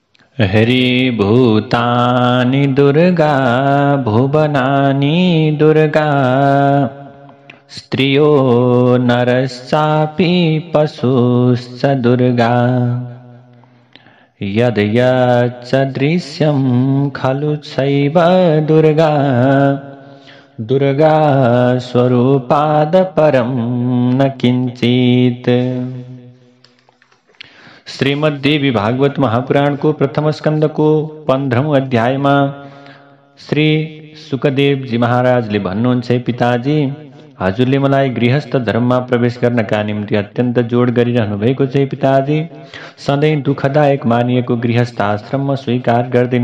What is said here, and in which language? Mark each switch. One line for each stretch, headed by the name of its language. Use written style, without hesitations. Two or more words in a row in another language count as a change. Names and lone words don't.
Sanskrit: हरिभूतानि दुर्गा भुवनानि दुर्गा स्त्रियो नरश्चापि पशुश्च दुर्गा यद् यच्च दृश्यं खलु सैव दुर्गा दुर्गा स्वरूपाद परम न किंचित।
Nepali: श्रीमद्देवी भागवत महापुराण को प्रथम स्कंद को 15औं अध्याय में श्री सुखदेव जी महाराजले भन्नुहुन्छ, पिताजी हजुरले मलाई गृहस्थ धर्ममा प्रवेश गर्नका निम्ति अत्यन्त जोड गरिरहनु भएको छ। पिताजी, सधैँ दुःखदायक मानिएको गृहस्थ आश्रम म स्वीकार गर्दिन।